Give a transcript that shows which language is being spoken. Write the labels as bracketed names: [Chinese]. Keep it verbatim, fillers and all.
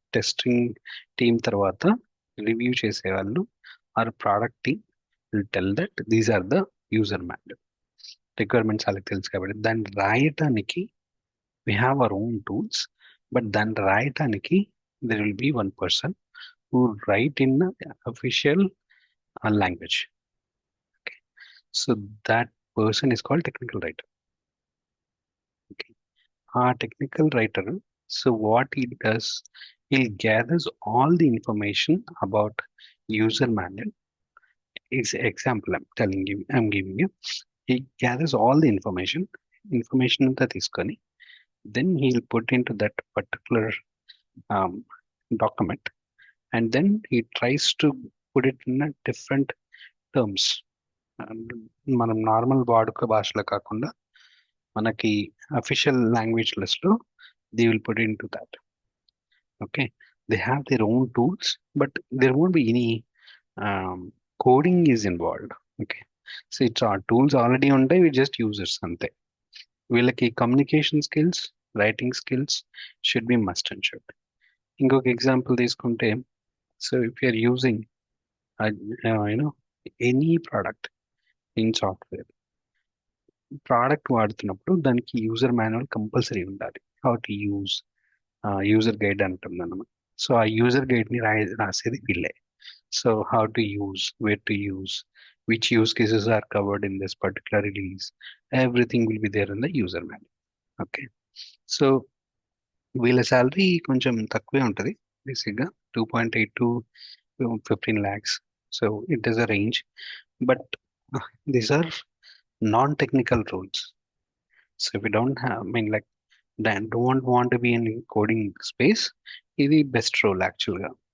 [English] testing team [Telugu] తర్వాత review చేసే వాళ్ళు [English] are product team will tell that these are the user manual requirements [Telugu] వాళ్ళకి తెలుసు కాబట్టి దాన్ని రాయటానికి [English] we have our own tools, [Telugu] but దాన్ని రాయటానికి [English] There will be one person who write in official language. So that person is called technical writer. Okay, ఆ technical writer, so what he does, he gathers all the information about user manual. Is example I'm telling you, I'm giving you. He gathers all the information, information [Telugu] అంతా తీసుకొని [English] then he'll put into that particular um, document, and then he tries to put it in a different terms. [Telugu] And మనం normal వాడుక భాషలో కాకుండా మనకి official language లో [English] They will put into that. Okay, they have their own tools, but there won't be any coding is involved. Okay, so it's a tools already [Telugu] ఉంటాయి, [English] We just users అంతే. [Telugu] వీళ్ళకి [English] Communication skills, writing skills should be must and should. [Telugu] ఇంకొక example తీసుకుంటే, [English] so if you're using you know any product in software, [Telugu] product వాడుతున్నప్పుడు దానికి user manual compulsory ఉండాలి. [English] how to use, user guide [Telugu] అంటుంది అనమాట. So ఆ user గైడ్ని రాయ రాసేది వీళ్ళే. [English] So how to use, where to use, which use cases are covered in this particular release, everything will be there in the user manual. Okay. [Telugu] So వీళ్ళ salary కొంచెం తక్కువే ఉంటుంది, [English] బేసిక్గా two point eight to fifteen lakhs. So it is a range, but these are non technical roles. So if you don't have, mean like don't want be in coding space, [Telugu] ఇది best role యాక్చువల్గా.